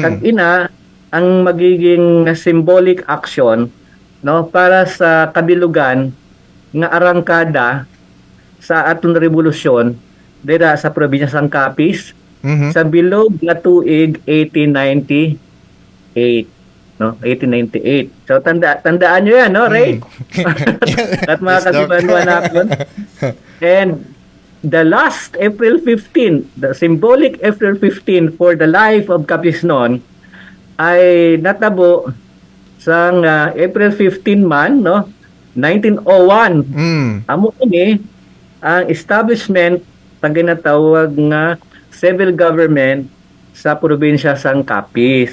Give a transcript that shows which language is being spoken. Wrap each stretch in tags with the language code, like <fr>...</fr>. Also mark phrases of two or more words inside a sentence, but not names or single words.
<hil>Kag ina ang magiging</hil> <en>symbolic action</en> <hil>no para sa kabilugan nga arangkada sa aton revolusyon dira sa probinsya sang Capiz Mhm. sa bilog nga tuig 1898 no 1898.</hil> <tl>So tandaan niyo yan no Ray. At mga</tl> <en>Yes, Doc.</en> <tl>kasibanuan natin.</tl> <en>And the last April 15, the symbolic April 15 for the life of Capisnon</en> <hil>ay natabo sang April 15 man no 1901. Mm. Amo ini ang establishment sa ginatawag nga civil government sa probinsya sang Capiz.</hil>